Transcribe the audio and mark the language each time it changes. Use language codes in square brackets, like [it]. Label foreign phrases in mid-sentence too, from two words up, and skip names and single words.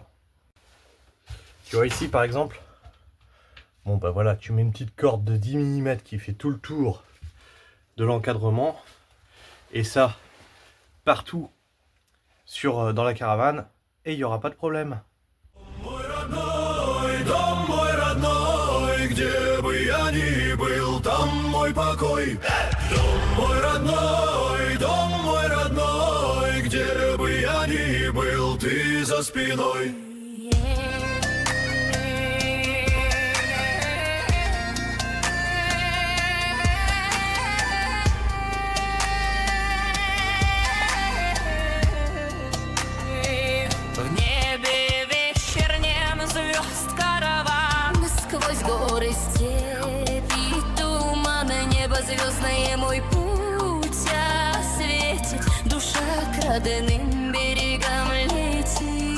[fr] Tu vois ici par exemple, bon bah voilà, tu mets une petite corde de 10 mm qui fait tout le tour de l'encadrement, et ça partout dans la caravane, et il n'y aura pas de problème. [ru] Где бы я ни был, там мой покой. Дом мой родной, где бы я ни был, ты за спиной. В небе вечернем звезд караван, сквозь горы, степи, туман, небо звездное мой путь осветит, душа к родным берегам летит.